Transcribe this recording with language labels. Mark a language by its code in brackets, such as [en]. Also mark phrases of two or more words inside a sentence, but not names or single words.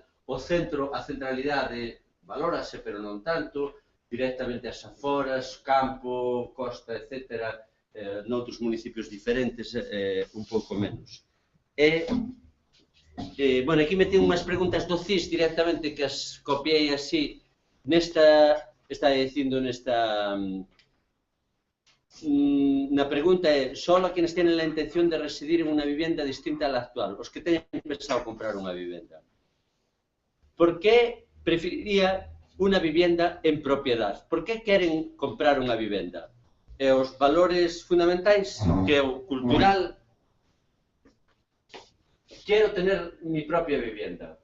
[gl] O centro, a centralidade, valórase, pero non tanto, directamente as aforas, campo, costa, etc., noutros municipios diferentes, un pouco menos. Bueno, aquí metí unhas preguntas do CIS directamente que as copiei así, está dicindo na pregunta é, [es] solo quienes tienen la intención de residir en una vivienda distinta a la actual, [gl] os que teñen pensado comprar unha vivenda. ¿Por qué preferiría unha vivenda en propiedad? ¿Por qué queren comprar unha vivenda? E os valores fundamentais, que é o cultural, quero [es] tener mi propia vivienda.